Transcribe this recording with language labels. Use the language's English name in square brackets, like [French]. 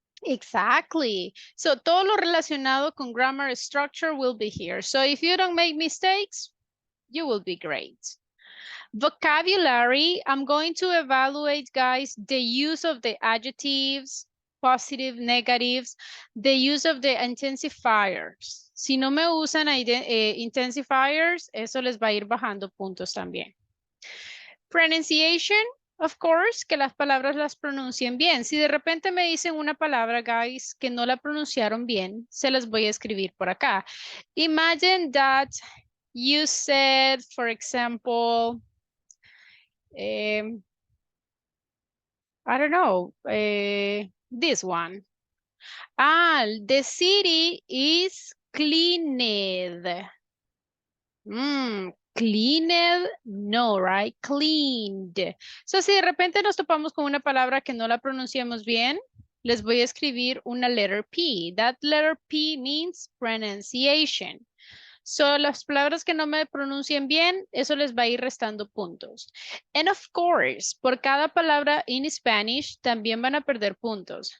[English] Exactly. So [Spanish] todo lo relacionado con [English] grammar structure will be here. So if you don't make mistakes, you will be great. Vocabulary, I'm going to evaluate, guys, the use of the adjectives, positive, negatives, the use of the intensifiers. [Spanish] Si no me usan intensifiers, eso les va a ir bajando puntos también. Pronunciation, [English] of course, [Spanish] que las palabras las pronuncien bien. Si de repente me dicen una palabra, guys, que no la pronunciaron bien, se las voy a escribir por acá. [English] Imagine that you said, for example, I don't know, this one. The city is cleaned. Cleaned, no, right? Cleaned. [Spanish] So, si de repente nos topamos con una palabra que no la pronunciamos bien, les voy a escribir una letter P. [English] That letter P means pronunciation. [Spanish] So, las palabras que no me pronuncien bien, eso les va a ir restando puntos. [English] And of course, [Spanish] por cada palabra [English] in Spanish, [Spanish] también van a perder puntos.